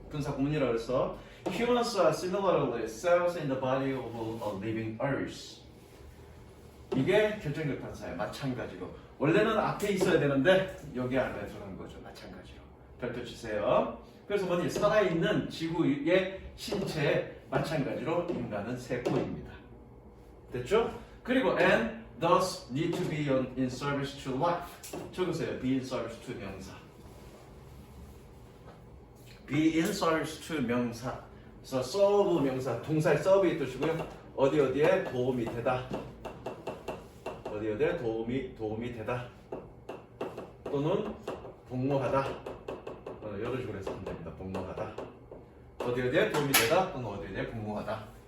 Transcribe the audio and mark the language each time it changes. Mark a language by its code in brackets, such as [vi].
[ko] 분사 구문이라고 해서 [en] Humans are similarly cells in the body of a living earth. [ko] 이게 결정적 단사예요. 마찬가지로 원래는 앞에 있어야 되는데 여기 안에 들어간 거죠. 마찬가지로 별표 치세요. 그래서 뭐니 살아있는 지구의 신체에 마찬가지로 인간은 세포입니다. 됐죠? 그리고 [en] and thus need to be in service to life. [ko] 적으세요. [en] be in service to 명사. be in service to 명사. [ko] 그래서 serve 명사, 동사의 serve의 뜻이고요. 어디에 도움이 되다. 어디에 도움이 되다. 또는 복무하다. 이런 식으로 해서 하면 됩니다. 복무하다. 어디에 도움이 되다. 또는 어디에 복무하다.